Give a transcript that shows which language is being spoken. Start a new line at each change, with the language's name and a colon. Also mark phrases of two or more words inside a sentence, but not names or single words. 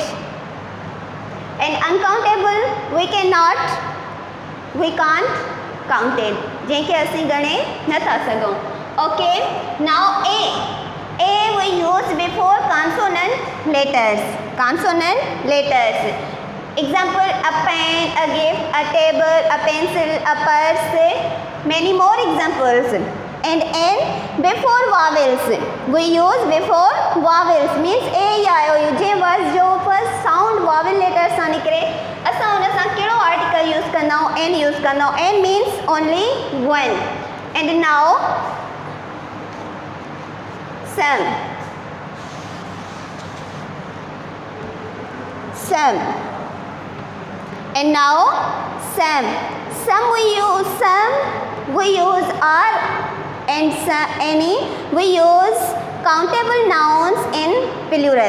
English: And uncountable we can't count it.
Sindhi: जंहिंखे असीं गणे नथा सघूं.
English: Okay, now A we use before consonant letters. Example, a pen, a gift, a table, a pencil, a purse, many more examples. And N before vowels. We use before vowels means A, I, O, U.
Sindhi: जे वर्ड जो
English: first sound vowel letter
Sindhi: सां निकिरे असां उन सां कहिड़ो
English: article use
Sindhi: कंदा आहियूं
English: N use
Sindhi: कंदा आहियूं.
English: N means only one. And now some. And now some we use R and any we use countable nouns in plural.